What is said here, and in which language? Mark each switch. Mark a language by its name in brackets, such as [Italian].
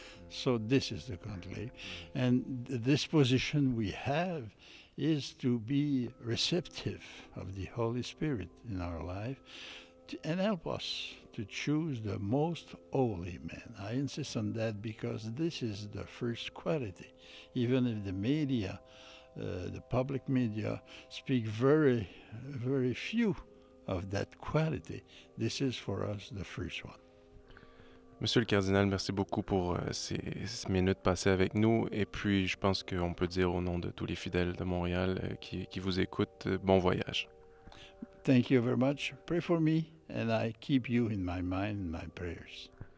[English] So this is the conclave, and the disposition we have is to be receptive of the Holy Spirit in our life and help us to choose the most holy man. I insist on that because this is the first quality. Even if the media, the public media, speak very, very few of that quality, this is for us the first one. [French] Monsieur le cardinal, merci beaucoup pour ces minutes passées avec nous. Et puis, je pense qu'on peut dire au nom de tous les fidèles de Montréal qui vous écoutent, bon voyage. [English] Thank you very much. Pray for me, and I keep you in my mind and my prayers.